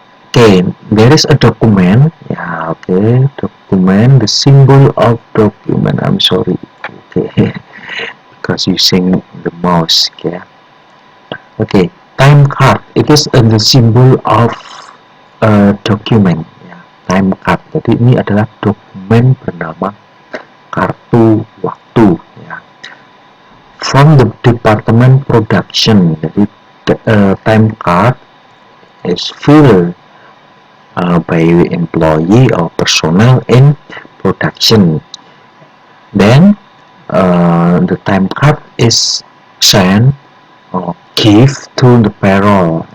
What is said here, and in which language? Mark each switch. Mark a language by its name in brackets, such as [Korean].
[English] Okay, there is a document. Yeah, okay, document, the symbol of document. I'm sorry, okay, because using the mouse. Okay, time card. It is the symbol of document. Time card. [Indonesian] Jadi ini adalah dokumen bernama kartu waktu. Ya. [English] From the department production. Jadi time card is filled by employee or personnel in production. Then the time card is sent or give to the payroll.